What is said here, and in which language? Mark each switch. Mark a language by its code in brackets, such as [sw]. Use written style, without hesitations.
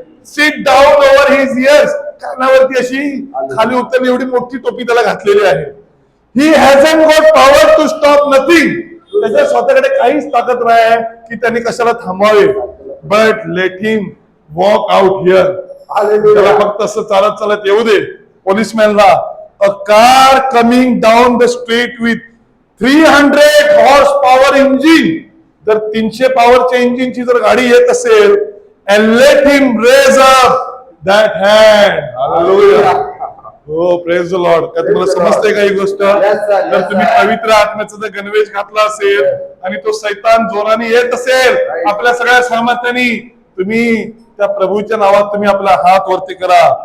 [en] Sit down over his ears. [mr] कानावरती अशी खाली उतरली एवढी मोठी टोपी त्याला घातलेली आहे. [en] He hasn't got power to stop nothing. [mr] त्याच्या स्वतःकडे काहीच ताकद नाही आहे की त्यांनी कशाला थांबवावे. [en] But let him walk out here. [mr] त्याला फक्त असं चालत चालत येऊ दे. [en] पोलिसमॅनला a car coming down the street with 300 horsepower engine. [mr] जर 300 पॉवरच्या इंजिनची जर गाडी येत असेल [en] and let him raise up that hand. Hallelujah. हो praise the Lord. [mr] काय तुम्हाला समजते का ही गोष्ट? जर तुम्ही पवित्र आत्म्याचा जर गणवेश घातला असेल आणि तो सैतान जोराने येत असेल आपल्या सगळ्या सामर्थ्याने, तुम्ही त्या प्रभूच्या नावात तुम्ही आपला हात वरती करा.